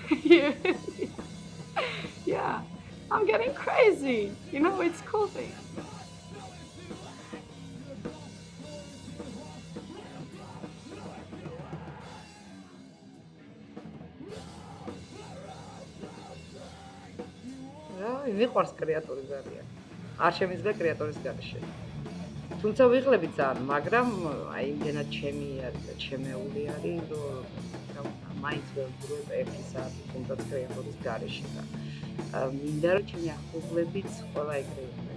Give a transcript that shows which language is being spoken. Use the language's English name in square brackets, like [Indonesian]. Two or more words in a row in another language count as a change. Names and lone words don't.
[English] Yeah, I'm getting crazy. It's a cool thing. [Georgian] მიყვარს კრეატორი ძალიან. არ შემიძლია კრეატორის გარეშე. თუმცა ვიღლებით ძალიან, მაგრამ აი იმდენად ჩემი არის და ჩემეული არის, რომ მაინც ვეუბნებ ერთი საათი თუნდაც კრეატორის გარეშე და მინდა რომ ჩემი ახლობლებიც ყველა ეგრე იყვნენ.